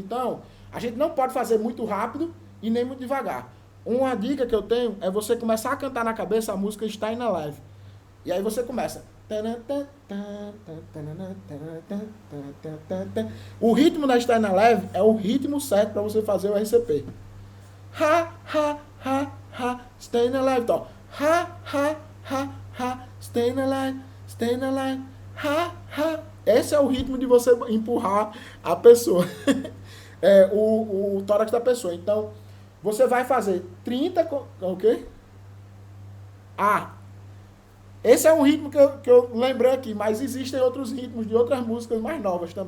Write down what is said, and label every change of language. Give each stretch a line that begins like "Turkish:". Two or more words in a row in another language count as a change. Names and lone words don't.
Portuguese: Então, a gente não pode fazer muito rápido e nem muito devagar. Uma dica que eu tenho é você começar a cantar na cabeça a música Staying Alive. E aí você começa. O ritmo da Staying Alive é o ritmo certo para você fazer o RCP. Ha, ha, ha, ha,
English: Staying Alive.
Portuguese: Então, ha, ha, ha, ha,
English: staying alive, ha, ha.
Portuguese: Esse é o ritmo de você empurrar a pessoa. O tórax da pessoa. Então, você vai fazer 30... Ok? Esse é um ritmo que eu lembrei aqui, mas existem outros ritmos de outras músicas mais novas também.